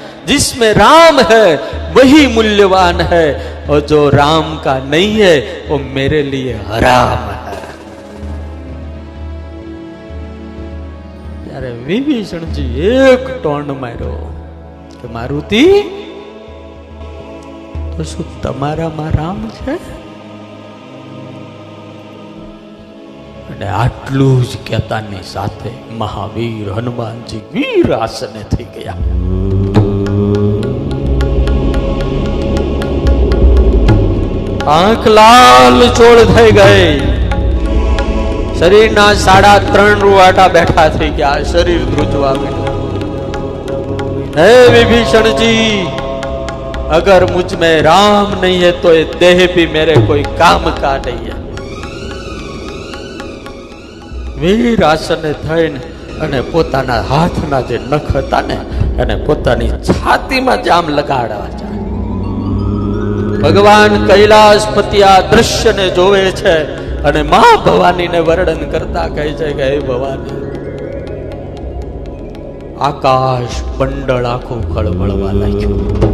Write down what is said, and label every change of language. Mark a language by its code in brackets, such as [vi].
[hi] जिसमें राम है वही मूल्यवान है, और जो राम का नहीं है वो मेरे लिए हराम है. यार विभीषण जी एक टोन मारो कि मारुति, तो [gu] શું તમારામાં રામ છે? અને આટલું જ કહેતાની સાથે મહાવીર હનુમાનજી વીર આસને થઈ ગયા. આંખ લાલ ચોળ થઈ ગઈ. શરીરના 3.5 રૂવાટા બેઠા થઈ ગયા. શરીર ધ્રુજવા માંડ્યું. [hi] હે विभीषण जी, अगर मुझ में राम नहीं है तो ये देह भी मेरे कोई काम का नहीं है. [gu] વીર આસને થઈને અને પોતાના હાથના જે નખ હતા ને અને પોતાની છાતીમાં જામ લગાડવા જાય. ભગવાન કૈલાસપતિ આ દ્રશ્યને જોવે છે અને માં ભવાનીને વર્ણન કરતા કહે છે કે હે ભવાની, આકાશ મંડળ આખું ખળભળવા લાગ્યું.